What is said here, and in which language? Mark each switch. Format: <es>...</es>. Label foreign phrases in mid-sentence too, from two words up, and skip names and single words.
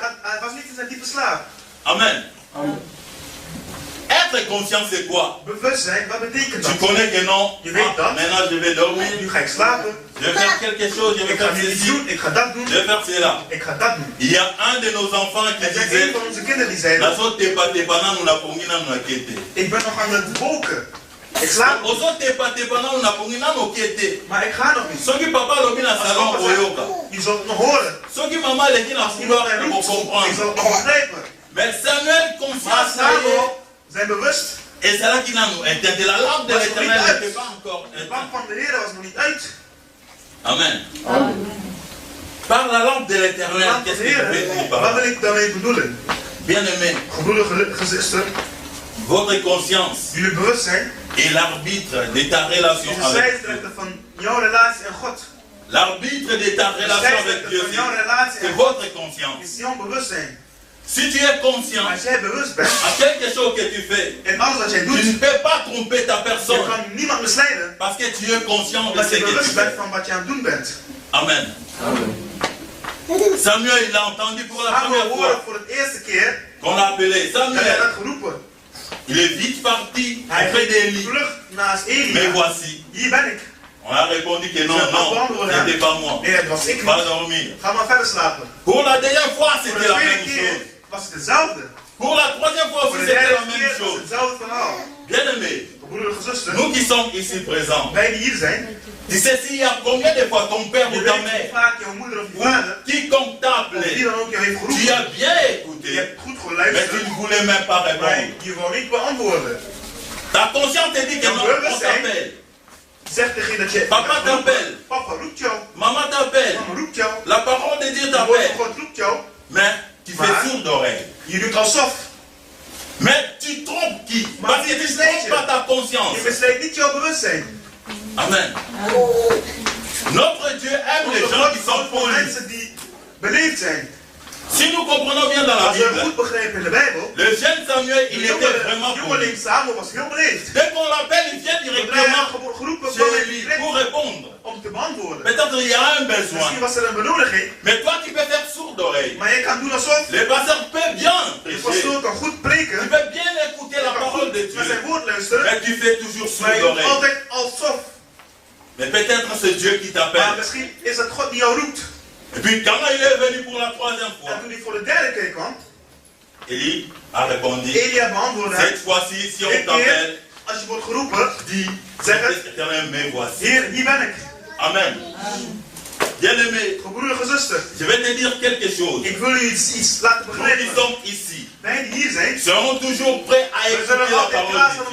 <fr>Amen. Être conscient, c'est quoi? Tu connais que non. Maintenant je vais dormir. Je vais faire quelque chose. Je vais faire ceci. Je vais faire cela. Il y a un de nos enfants qui disait</fr> <nl>Maar ik ga nog niet.</nl> <ln>Soki papa lobi na salon oyoka.</ln> <nl>Je zult nog horen.</nl> <ln>Soki mama leki na couloir</ln> <nl>Je</nl> <fr>comprendre.</fr> <nl>zult nog begrijpen.</nl> <fr>Mais Samuel conscience</fr> <nl>zijn bewust.</nl> <fr>Et c'est là qu'il a nous interdit. La lampe de l'Éternel n'était pas encore</fr> <nl>de lamp van de Heer was nog niet uit.</nl> <fr>Amen. Par la lampe de l'Éternel, qu'est-ce que je vais dire par là?</fr> <nl>Wat wil ik daarmee bedoelen?</nl> <fr>Bien-aimé,</fr> <nl>Gebroedere gezichten,</nl> <fr>votre conscience</fr> <nl>jullie bewustzijn</nl> <fr>est l'arbitre de ta relation</fr> <nl>is de</nl> <fr>avec Dieu.</fr> <nl>scheidsrechter van jouw relatie en God.</nl> <fr>L'arbitre de ta relation avec Dieu, c'est votre conscience.</fr> <nl>Is jouw bewustzijn.</nl> <fr>Si tu es conscient</fr> <nl>Als jij bewust bent</nl> <fr>à quelque chose que tu fais,</fr> <nl>en alles wat jij</nl> <fr>tu ne</fr> <nl>doet,</nl> <fr>peux pas tromper ta</fr> <nl>je</nl> <fr>personne</fr> <nl>kan niemand misleiden.</nl> <fr>parce que tu es conscient de</fr> <nl>Omdat</nl> <fr>ce</fr> <nl>je</nl> <fr>que tu</fr> <nl>bewust bent</nl> <fr>fais.</fr> <nl>van wat je aan het doen bent.</nl> <fr>Amen. Samuel, il a entendu pour la</fr> <nl>Samuel</nl> <fr>première</fr> <nl>hoorde</nl> <fr>fois</fr> <nl>voor het eerste keer</nl> <fr>qu'on l'a appelé</fr> <nl>dat hij</nl> <fr>Samuel.</fr> <nl>werd geroepen.</nl> <fr>Il est vite parti</fr> <nl>Hij</nl> <fr>auprès d'Élie.</fr> <nl>vlucht naast</nl> <fr>Mais</fr> <nl>Elia.</nl> <fr>voici,</fr> <nl>Hier ben ik.</nl> <fr>on a répondu que non, non, ce n'était pas moi.</fr> <nl>Nee, dat was ik</nl> <fr>Va</fr> <nl>niet.</nl> <fr>dormir.</fr> <nl>Ga maar verder slapen.</nl> <fr>Pour la dernière fois,</fr> <nl>Voor</nl> <fr>c'était</fr> <nl>de</nl> <fr>la</fr> <nl>tweede</nl> <fr>même</fr> <nl>keer</nl> <fr>chose.</fr> <nl>was het hetzelfde.</nl> <fr>Pour la troisième fois</fr> <nl>Voor</nl> <fr>aussi,</fr> <nl>de</nl> <fr>c'était la</fr> <nl>derde</nl> <fr>même</fr> <nl>keer was het</nl> <fr>chose.</fr> <nl>hetzelfde verhaal.</nl> <fr>Bien-aimé,</fr> <nl>Broeders en zusters,</nl> <fr>nous qui sommes ici présents,</fr> <nl>wij die hier zijn,</nl> <fr>tu sais s'il y a combien de fois ton père</fr> <nl>je</nl> <fr>ou ta</fr> <nl>weet hoe</nl> <fr>mère,</fr> <nl>vaak jouw moeder of je</nl> <fr>ou</fr> <nl>vader,</nl> <fr>quiconque t'a</fr> <nl>of</nl> <fr>appelé,</fr> <nl>wie dan ook jou heeft</nl> <fr>tu</fr> <nl>geroepen,</nl> <fr>as bien</fr> <nl>je</nl> <fr>écouté,</fr> <nl>hebt goed</nl> <fr>mais tu</fr> <nl>geluisterd,</nl> <fr>ne voulais même pas</fr> <nl>maar</nl> <fr>répondre.</fr> <nl>je wou niet beantwoorden.</nl> <fr>Ta conscience te dit que non, on t'appelle.</fr> <nl>Zeg tegen je dat je</nl> <fr>Papa t'appelle.</fr> <nl>Papa roept jou,</nl> <fr>Maman t'appelle.</fr> <nl>mama roept jou,</nl> <fr>La parole de Dieu</fr> <nl>de woord</nl> <fr>t'appelle.</fr> <nl>van God roept jou,</nl> <fr>Mais tu fais</fr> <nl>Maar-</nl> <fr>sourd d'oreille.</fr> <nl>je doet alsof.</nl> <fr>Mais tu trompes qui?</fr> <nl>Maar</nl> <fr>Parce que</fr> <nl>wie</nl> <fr>tu ne</fr> <nl>misleidt</nl> <fr>trompes</fr> <nl>je?</nl> <fr>pas ta conscience.</fr> <nl>Je misleidt niet jouw bewustzijn.</nl> <fr>Amen. Notre Dieu aime les</fr> <nl>Onze</nl> <fr>gens</fr> <nl>God</nl> <fr>qui sont</fr> <nl>houdt van</nl> <fr>polis.</fr> <nl>mensen die beleefd zijn.</nl> <fr>Si nous comprenons bien dans la</fr> <nl>Als we</nl> <fr>Bible,</fr> <nl>goed begrijpen in de Bijbel,</nl> <fr>le jeune Samuel, il était vraiment connu.</fr> <nl>jongeling Samuel was heel beleefd.</nl> <fr>Dès qu'on l'appelle, il vient</fr> <nl>Zodra hij</nl> <fr>directement</fr> <nl>wordt geroepen,</nl> <fr>chez</fr> <nl>kwam hij</nl> <fr>lui</fr> <nl>direct</nl> <fr>pour répondre.</fr> <nl>om te beantwoorden.</nl> <fr>Peut-être il y a un besoin.</fr> <nl>Misschien was er een benodiging,</nl> <fr>Mais toi, tu peux faire sourde oreille.</fr> <nl>maar je kan doen alsof</nl> <fr>Le pasteur peut bien</fr> <nl>de</nl> <fr>prêcher.</fr> <nl>pastoor kan goed</nl> <fr>Tu</fr> <nl>preken,</nl> <fr>peux bien écouter la</fr> <nl>je kan</nl> <fr>parole de</fr> <nl>goed naar</nl> <fr>Dieu.</fr> <nl>zijn woord luisteren,</nl> <fr>Mais tu fais toujours</fr> <nl>maar je</nl> <fr>sourde</fr> <nl>doet</nl> <fr>oreille.</fr> <nl>altijd alsof.</nl> <fr>Mais peut-être c'est Dieu qui</fr> <nl>Maar</nl> <fr>t'appelle.</fr> <nl>misschien is het God die jou roept.</nl> <fr>Et puis quand il est venu pour la troisième fois,</fr> <nl>En toen hij voor de derde keer kwam,</nl> <fr>Élie a répondu,</fr> <nl>Elia beantwoordde hem,</nl> <fr>cette fois-ci, si on</fr> <nl>dit</nl> <fr>t'appelle,</fr> <nl>keer, als je wordt geroepen,</nl> <fr>dis,</fr> <nl>zeg het,</nl> <fr>Éternel, me voici.</fr> <nl>Heer, hier ben ik.</nl> <fr>Amen. Bien-aimé,</fr> <nl>Gebroedere zuster,</nl> <fr>je vais te dire quelque chose.</fr> <nl>ik wil u iets laten</nl> <fr>Nous qui</fr> <nl>begrijpen.</nl> <fr>sommes ici,</fr> <nl>Wij die hier zijn,</nl> <fr>serons toujours prêts à</fr> <nl>we</nl> <fr>écouter</fr> <nl>zullen</nl> <fr>la</fr> <nl>altijd</nl> <fr>parole</fr> <nl>klaar zijn</nl>